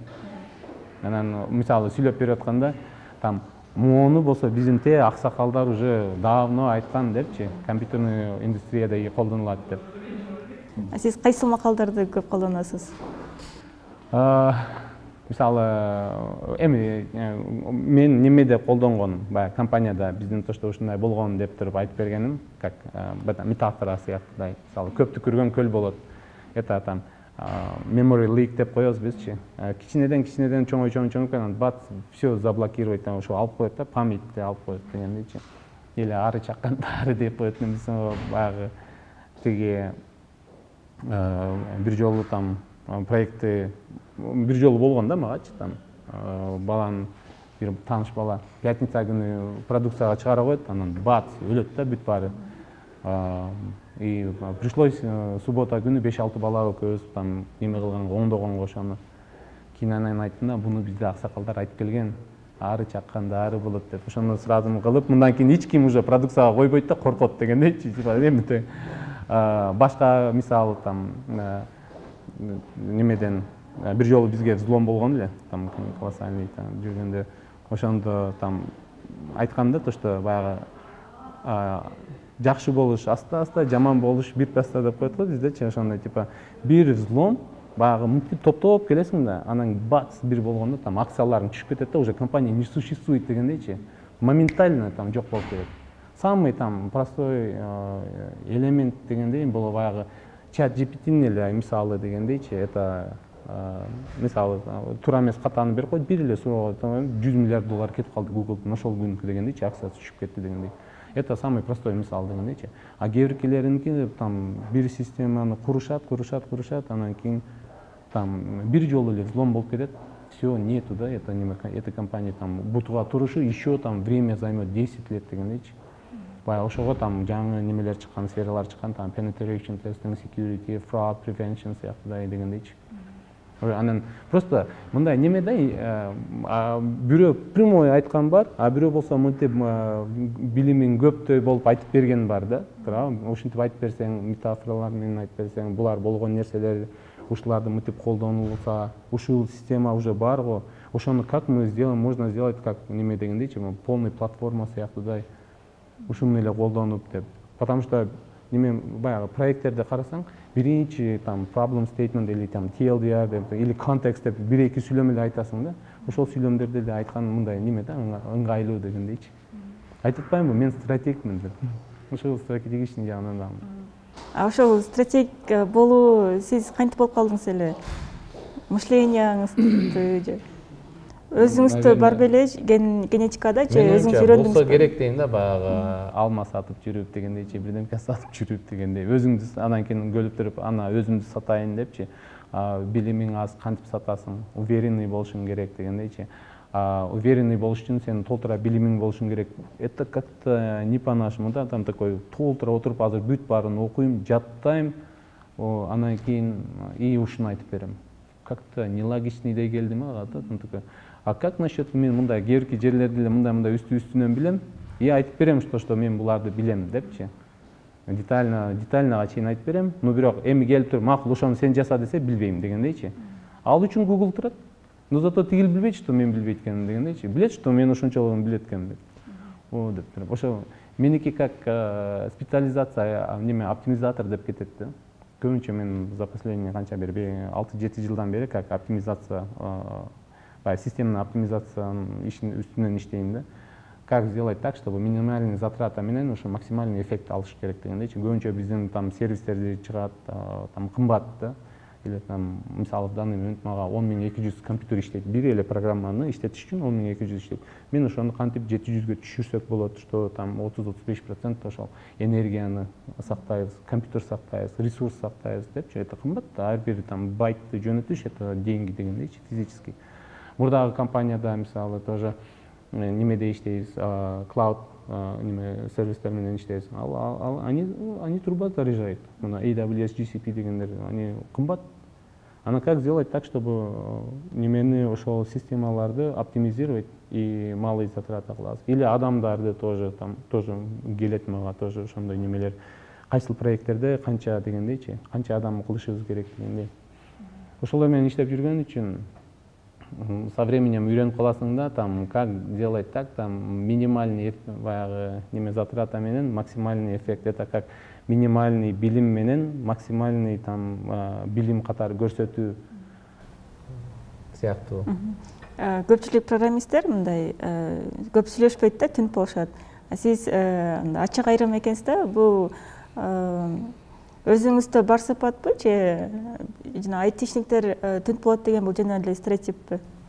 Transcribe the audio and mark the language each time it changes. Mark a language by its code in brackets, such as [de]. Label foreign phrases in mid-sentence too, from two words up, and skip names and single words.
[ky] Анан мисалы сүйлөп берип атканда там мону болсо биздин аксакалдар [ru] уже давно [ky] айткан депчи, компьютерный индустрияда колдонулат деп. Сиз кайсы макалдарды көп колдоносуз? Мисалы эми мен немеде колдонгон, баягы компанияда биздин тошто ушундай болгон деп туруп айтып бергеним, [ru] как метафора [ky] сыяктуудай. Мисалы көптү көргөн көл болот. [ru] Это там [en] memory leak [ky] деп коебуз бизчи. Кичинеден чоңойуп анан бац [ru] все заблокировать, [ky] ошо алып коет да, памятти алып коет дегендейчи. Или ары чакканда ары деп коет. Биз баягы тиги бир жолу там проектти бир жолу болгон да магачы там баланын бир тааныш бала пятница күнү продукцияга чыгара коет, анан бац өлөт да бүт баары. [ru] И пришлось [ky] суббота күнү 5-6 бала экөөбүз там неме кылганга оңдогонго ошону. Кийин анан айттым да, буну бизде аксакалдар айтып келген, ары чакканда ары болот деп. Ошону сразу кылып, мындан кийин эч ким уже продукцияга койбойт да, коркот дегендейчи. Эми башка мисалы там немеден бир жолу бизге взлом болгон эле, там колоссальный жүргөндө ошондо там айтканда [ru] то, что [ky] баягы жакшы болуш аста-аста, жаман болуш бир-паста деп коет го биздечи, ошондой типа бир взлом баягы мынтип топтоп келесиң да, анан бац бир болгондо там акцияларың түшүп кетет да, [ru] уже компания не существует дегендейчи. [ky] Моментально там жок болуп кетет. [ru] Самый там простой элемент [ky] дегендей бул баягы чат GPT эле мисалы дегендейчи, это мисалы туура эмес катаны берип коет, бир эле суроого $100 миллиард кетип калды Google'дун ошол күнкү дегендейчи, акциясы түшүп кетти дегендей. [ru] Это самый простой [ky] мисал дегендейчи. А кээбиркилеринки там бир системаны курушат, анан кийин там бир жолу эле взлом болуп кетет. [ru] Все, нету, да, эта компания там [ky] бутуга турушу [ru] еще там время займет 10 лет дегендейчи. [ky] Баягы ошого там жаңы немелер чыккан, сфералар чыккан, там [en] penetration testing, security, fraud prevention [ky] сыяктуудай дегендейчи. Анан просто мындай немеде бирөө прямой айткан бар, а бирөө болсо мынтип билимиң көптөй болуп айтып берген бар да. Ошентип айтып берсең, метафоралар менен айтып берсең, булар болгон нерселер, ушуларды мынтип колдонулса, ушул система уже бар го. [ru] Ошону как мы сделаем, можно сделать как [ky] неме дегендейчи, [ru] полный платформа сыяктуудай. [ky] Ушуну эле колдонуп деп. [ru] Потому что [ky] неме баягы проекттерди карасаң, биринчи там [en] problem statement [ky] или там TLDR деп или context деп бир-эки сүйлөм эле айтасың да. Ошол сүйлөмдөрдү эле айткан мындай неме да, ыңгайлуу дегендейчи. Айтып атпаймынбы, мен стратегмин деп. Ошол стратегичный жагынан да. Ошол стратег болуу сиз кантип болуп калдыңыз эле? Мышлениеңизди же өзүңүздө бар беле генетикада же өзүңүз үйрөндүңүз? Болсо керек дейм да, баягы алма сатып жүрүп дегендейчи, бирдемке сатып жүрүп дегендей. Өзүңдү анан кийин көлүп туруп, ана өзүмдү сатайын депчи. Билимиң аз, кантип сатасың? Уверенный болушуң керек дегендейчи. Уверенный болуш үчүн сенин толтура билимиң болушуң керек. [ru] Это как-то не по-нашему, да, там такой [ky] толтура отуруп азыр бүт баарын окуйм, жаттайм, анан кийин и ушуну айтып берем. [ru] Как-то нелогичныйдей [ky] келди мага да, такой. [ru] А как насчет [ky] мен мындай кээбирки жерлерди эле мындай үстүнөн билем, и айтып берем, что мен буларды билем депчи. Детальныга чейин айтып берем, но бирок эми келип туруп, макул ошону сен жаса десе билбейм дегендейчи. Ал үчүн Google турат. Но зато тигил билбейт, что мен билбейт экенин дегендейчи. Билет, что мен ошончолугун билет экенин деп. О деп туруп. Ошо меники [ru] как специализация, [ky] неме оптимизатор деп кетет да. Көбүнчө мен [ru] за последние [ky] канча бир 6-7 жылдан бери [ru] как оптимизация, [ky] системный оптимизациянын үстүнөн иштейм да. [ru] Как сделать так, чтобы минимальный затрата [ky] менен ошо [ru] максимальный эффект [ky] алыш керек дегендейчи. Көбүнчө биздин там сервистерди чыгат, там кымбат да. Или там мисалы [ru] в данный момент [ky] мага 10200 компьютер иштейт. Бир эле программаны иштетиш үчүн 10200 иштейт. Мен ошону кантип 700гө түшүрсөк болот, что там 30-35% ошол энергияны сактайбыз, компьютер сактайбыз, ресурс сактайбыз депчи. Это кымбат да, ар бир там байтты жөнөтүш, [ru] это деньги [ky] дегендейчи, физический. Мурдагы компанияда мисалы тоже немеде иштейбиз, клауд неме сервистер менен иштейбиз. [ru] Они труба заряжают. [ky] Мына AWS, GCP дегендер, [ru] они кымбат. Анан как сделать так, чтобы [ky] немени ошол системаларды [ru] оптимизировать и малый затраты кылабыз. [ky] Или адамдарды тоже келет мага тоже ошондой немелер. Кайсыл проекттерде канча дегендейчи, канча адам кылышыбыз керек дегендей. Ошолор менен иштеп жүргөн үчүн [ru] со временем [ky] үйрөнүп каласың да, [ru] как делать так, минимальный [ky] баягы неме [ru] затрата менен максимальный эффект. Это как минимальный [ky] билим менен максимальный билим катары көрсөтүү сыяктуу. Көпчүлүк программисттер мындай көп сүйлөшпөйт да, түнүп болушат. Сиз ачык айрым экенсиз да, бул өзүңүздө бар сапатпы же жана айтишниктер түнүп болот деген бул жана эле стереотиппи?